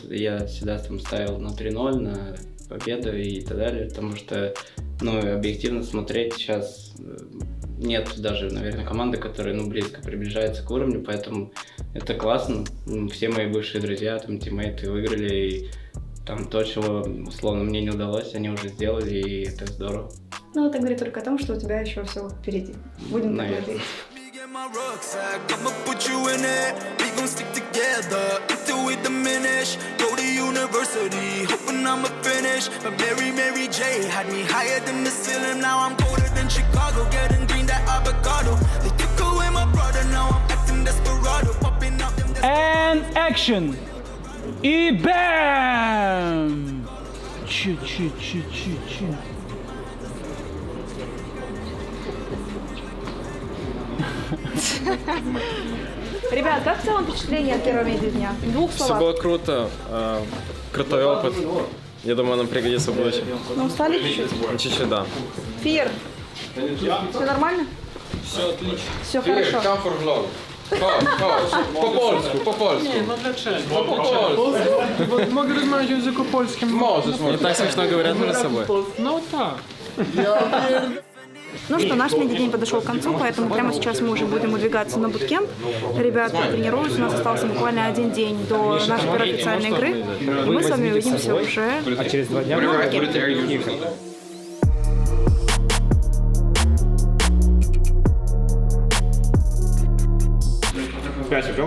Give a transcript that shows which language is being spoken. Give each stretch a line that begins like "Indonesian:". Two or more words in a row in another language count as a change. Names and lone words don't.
Russian: Я всегда там ставил на 3-0, на победу и так далее, потому что, ну, объективно смотреть сейчас нет даже, наверное, команды, которая, ну, близко приближается к уровню, поэтому это классно. Все мои бывшие друзья, там, тиммейты выиграли, и там то, чего, условно, мне не удалось, они уже сделали, и это здорово. Ну, это говорит только о том, что у тебя еще все впереди. Будем так говорить.
English: My rucksack, I'ma put you in it. We gon' stick together until we diminish. Go to university, hoping I'ma finish. But Mary J had me higher than the ceiling. Now I'm colder than Chicago, getting green that avocado. They took away my brother, now I'm acting desperado. Popping out them. And action!
Russian: И бэм! Чу-чу-чу-чу-чу. Ребят, как в целом впечатление от первого медведя? В двух Все словах. было круто, крутой опыт. Я думаю, нам пригодится в будущем. Ну, устали чуть-чуть? Чуть-чуть, да. Фир, все нормально? Все отлично. Все хорошо.
English: Come for vlog.
Polish: Po polsku. No dlaczego? Mogę rozmawiać w języku polskim. Możesz.
Russian: Не так смешно говорят между собой.
Polish: No tak.
Russian: Ну что, наш медведень подошел к концу, поэтому прямо сейчас мы уже будем выдвигаться на буткемп. Ребята тренируются, у нас остался буквально один день до нашей первой официальной игры. И мы с вами увидимся уже Через 2 дня на буткемпе. Пять убил?